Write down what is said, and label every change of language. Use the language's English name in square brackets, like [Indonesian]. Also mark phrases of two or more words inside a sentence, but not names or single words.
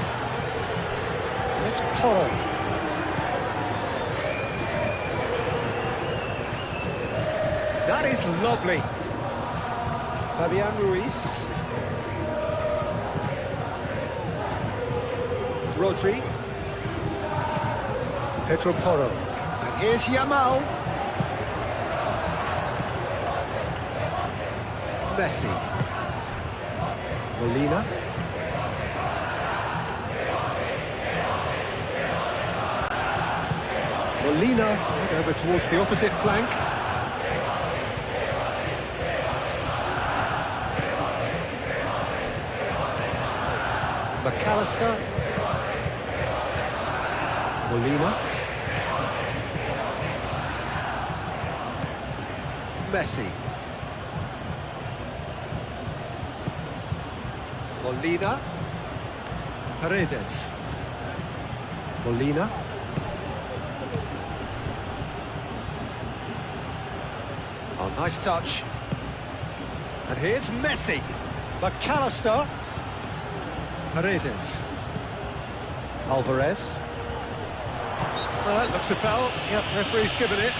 [English] And it's Toro. That is lovely. Fabian Ruiz. Rodri. Pedro Porro. And here's Yamal. Messi. Molina. Molina over towards the opposite flank. McAllister. Molina. Messi. Molina. Paredes. Molina. Oh, nice touch. And here's Messi. McAllister. Paredes. Alvarez. Looks a foul. Yep, referee's given it.